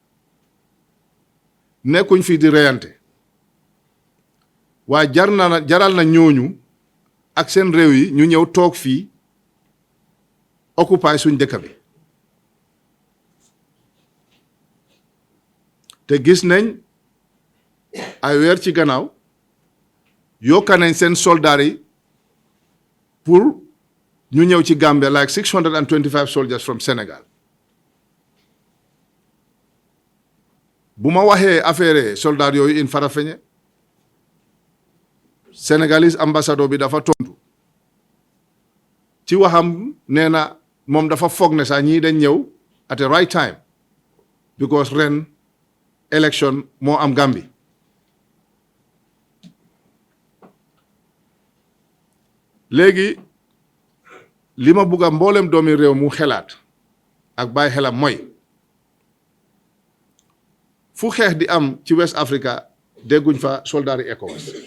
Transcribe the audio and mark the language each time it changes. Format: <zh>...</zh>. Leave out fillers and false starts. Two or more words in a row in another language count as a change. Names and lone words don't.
<wo>nekkuñ fii di reyante waaye jaral na ñooñu ak seen réew yi ñu ñëw toog fii occupy suñ dëkk bi te gis nañ ay weer ci gannaaw yokka nañ seen soldats yi pour ñu ñëw ci Gambia</wo> <en>like 625 soldiers from Sénégal</en> <wo>bu ma waxee affaire soldats yooyu in Farafenni</wo> <fr>Sénégalais ambassadeur</fr> <wo>bi dafa tontu ci waxam nee na moom dafa foog ne sax ñii dañ ñëw</wo> <en>at the right time</en> <wo>because ren election moo am Gambie léegi li ma bugg a mboolem doomi réew mu xelaat ak bàyyi xelam mooy fu xeex di am ci West Africa dégguñ fa soldats yi ECOWAS</wo>